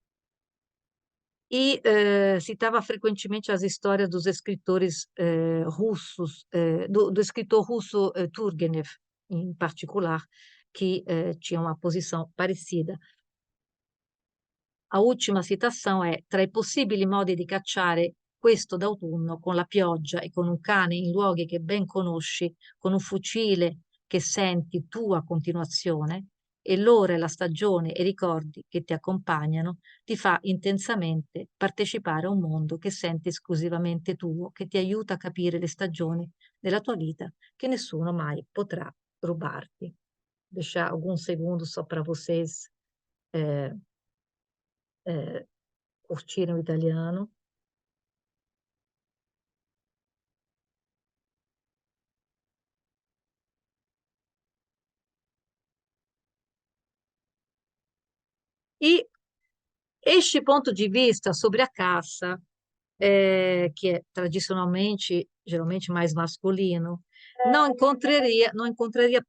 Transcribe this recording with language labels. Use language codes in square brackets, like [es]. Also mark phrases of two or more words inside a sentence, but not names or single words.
[pt] E citava frequentemente as histórias dos escritores russos, do escritor russo Turgenev, em particular, que tinha uma posição parecida. [it] A ultima citação è: tra i possibili modi di cacciare questo d'autunno con la pioggia e con un cane in luoghi che ben conosci, con un fucile che senti tu a continuazione, e l'ora e la stagione e i ricordi che ti accompagnano, ti fa intensamente partecipare a un mondo che senti esclusivamente tuo, che ti aiuta a capire le stagioni della tua vita che nessuno mai potrà rubarti. [pt] Deixar alguns segundos só para vocês eh, curtirem o italiano. E este ponto de vista sobre a caça, que é tradicionalmente, geralmente mais masculino, não encontraria